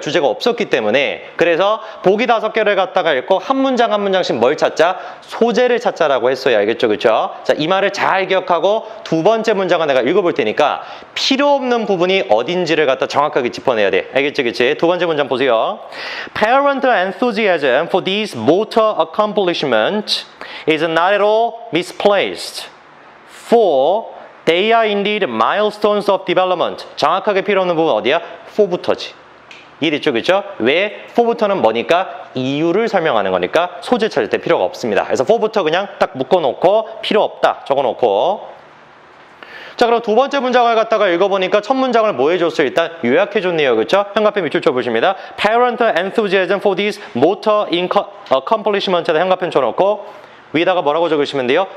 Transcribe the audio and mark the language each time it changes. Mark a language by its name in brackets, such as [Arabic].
[Korean] 주제가 없었기 때문에. 그래서 보기 5개를 갖다가 읽고 한 문장 한 문장씩 뭘 찾자? 소재를 찾자라고 했어요. 알겠죠? 그렇죠? 자, 이 말을 잘 기억하고 두 번째 문장은 내가 읽어볼 테니까 필요 없는 부분이 어딘지를 갖다 정확하게 짚어내야 돼. 알겠지? 그치? 두 번째 문장 보세요. [English] Parental enthusiasm for these motor accomplishments is not at all misplaced, for they are indeed milestones of development. [Korean] 정확하게 필요 없는 부분 어디야? for부터지. 이해됐죠? 그렇죠? 왜? for부터는 뭐니까? 이유를 설명하는 거니까 소재 찾을 때 필요가 없습니다. 그래서 for부터 그냥 딱 묶어놓고 필요 없다 적어놓고. 자, 그럼 두 번째 문장을 갖다가 읽어보니까 첫 문장을 뭐 해줬어요? 일단 요약해줬네요. 그렇죠? 현관펜 밑줄 쳐보십니다. [English] Parental enthusiasm for this motor accomplishment [Korean] 에다 현관펜 쳐놓고 위에다가 뭐라고 적으시면 돼요?